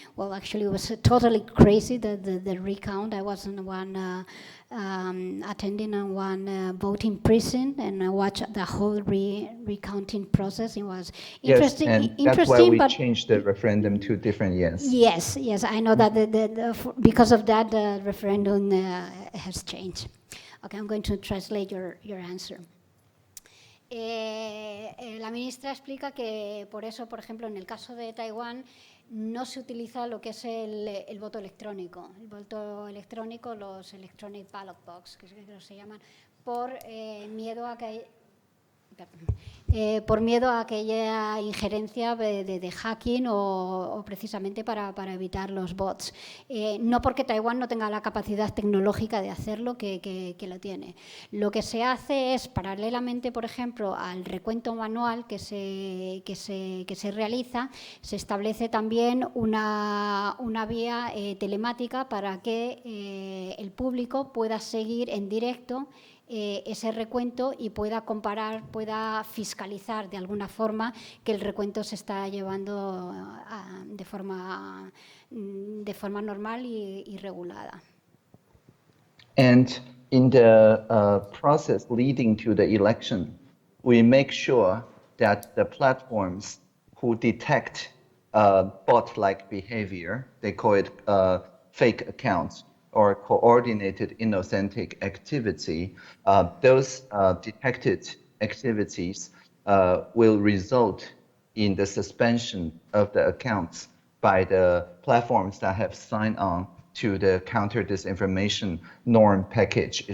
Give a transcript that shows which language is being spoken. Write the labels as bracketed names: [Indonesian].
[English] Well, actually, it was totally crazy, the recount. I was in one attending on one voting precinct, and I watched the whole recounting process. It was interesting. Yes, and that's why we changed the referendum to different years. Yes, I know that because of that, the referendum has changed. Okay, I'm going to translate your answer. [Spanish] La ministra explica que por eso, por ejemplo, en el caso de Taiwán, no se utiliza lo que es el voto electrónico. El voto electrónico, los [English] electronic ballot box, [Spanish] que se llaman, por miedo a que por miedo a aquella injerencia de hacking o precisamente para evitar los bots. No porque Taiwán no tenga la capacidad tecnológica de hacerlo, que lo tiene. Lo que se hace es, paralelamente, por ejemplo, al recuento manual que se realiza, se establece también una vía telemática para que el público pueda seguir en directo ese recuento y pueda comparar, pueda fiscalizar de alguna forma que el recuento se está llevando de forma normal y regulada. [English] And in the process leading to the election, we make sure that the platforms who detect bot-like behavior, they call it fake accounts, or coordinated inauthentic activity, those detected activities will result in the suspension of the accounts by the platforms that have signed on to the counter disinformation norm package.